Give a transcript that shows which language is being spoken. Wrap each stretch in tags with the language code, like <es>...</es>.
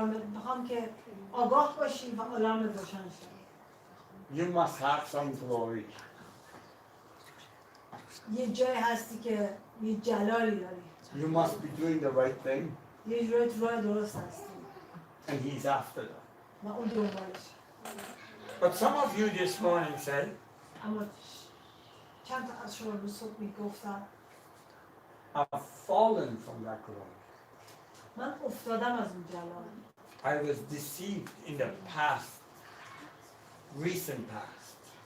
<fa>میخوام که آگاه باشی و آلارم روشن شه.</fa> <en>You must have some glory.</en> <fa>یه جای هستی که یه جلالی داری</fa> <en>You must be doing the right thing,</en> <fa>یه جوری تو راه درست هستی</fa> <en>and he's after that.</en> <fa>و اون دنبالش.</fa> <en>But some of you this morning say,</en> <fa>اما چند تا از شما رو صبح میگفتن</fa> <en>I've fallen from that glory.</en> <fa>من افتادم از اون جلال.</fa> <en>I was deceived in the past, recent past.</en>